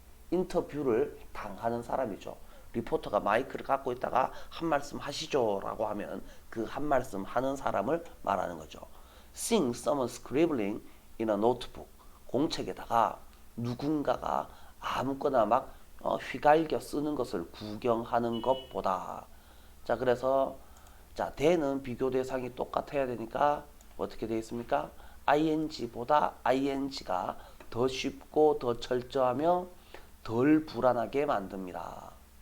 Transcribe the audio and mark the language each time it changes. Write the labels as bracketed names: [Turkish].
[Korean] 인터뷰를 당하는 사람이죠. 리포터가 마이크를 갖고 있다가 한 말씀 하시죠 라고 하면 그 한 말씀 하는 사람을 말하는 거죠. [English] Seeing someone scribbling in a notebook. [Korean] 공책에다가 누군가가 아무거나 막 휘갈겨 쓰는 것을 구경하는 것보다. 자, 그래서 자, 대는 비교 대상이 똑같아야 되니까 어떻게 되어 있습니까? ing보다 ing가 더 쉽고 더 철저하며 덜 불안하게 만듭니다.